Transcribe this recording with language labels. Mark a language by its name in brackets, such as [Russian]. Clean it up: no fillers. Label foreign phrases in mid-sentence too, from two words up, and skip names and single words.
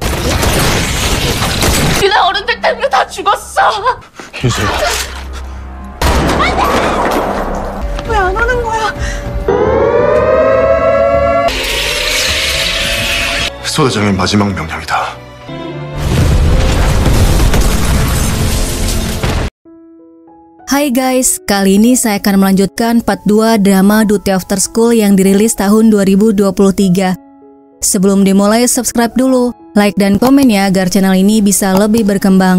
[Korean] 니네 어른들 때문에 다 죽었어. 유세야. 왜 안 오는 거야? 소대장의 마지막 명령이다. [Indonesian] Hai guys, kali ini saya akan melanjutkan part 2 drama Duty After School yang dirilis tahun 2023. Sebelum dimulai, subscribe dulu, like dan komen ya agar channel ini bisa lebih berkembang.